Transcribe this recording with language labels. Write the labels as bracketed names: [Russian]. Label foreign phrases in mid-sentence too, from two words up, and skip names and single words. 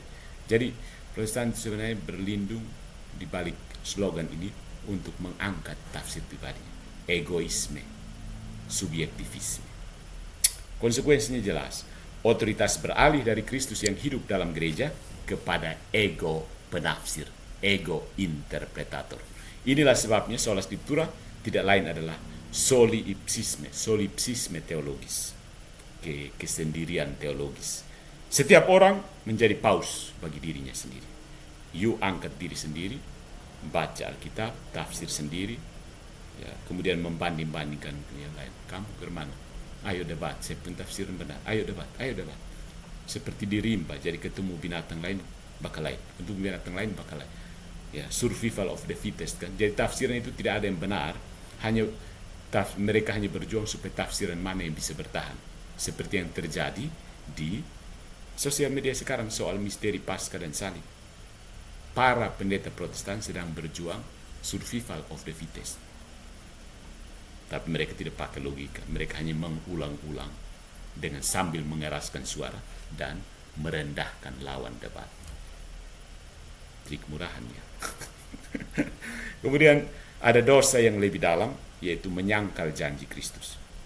[Indonesian] Jadi Protestan sebenarnya berlindung di balik slogan ini untuk mengangkat tafsir pribadi, egoisme, subjektivisme. Konsekuensinya jelas, otoritas beralih dari Kristus yang hidup dalam gereja kepada ego penafsir, ego interpretator. Inilah sebabnya [Latin] sola scriptura [Indonesian] tidak lain adalah solipsisme teologis, kesendirian teologis. Setiap orang menjadi paus bagi dirinya sendiri. You angkat diri sendiri, baca Alkitab, tafsir sendiri, ya, kemudian membanding-bandingkan yang lain. Kamu bermana? Ayo debat, saya pun tafsiran benar. Ayo debat, ayo debat. Seperti di rimba, jadi ketemu binatang lain bakal lain, untuk binatang lain bakal lain. Ya, [English] survival of the fittest kan. [Indonesian] Jadi tafsiran itu tidak ada yang benar, hanya mereka hanya berjuang supaya tafsiran mana yang bisa bertahan. Seperti yang terjadi di sosial media sekarang soal misteri Paskah dan salib. Para pendeta Protestan sedang berjuang [English] survival of the fittest. [Indonesian] Tapi mereka tidak pakai logika, mereka hanya mengulang-ulang dengan sambil mengeraskan suara dan merendahkan lawan debat. Trik murahannya. Kemudian ada dosa yang lebih dalam, yaitu menyangkal janji Kristus.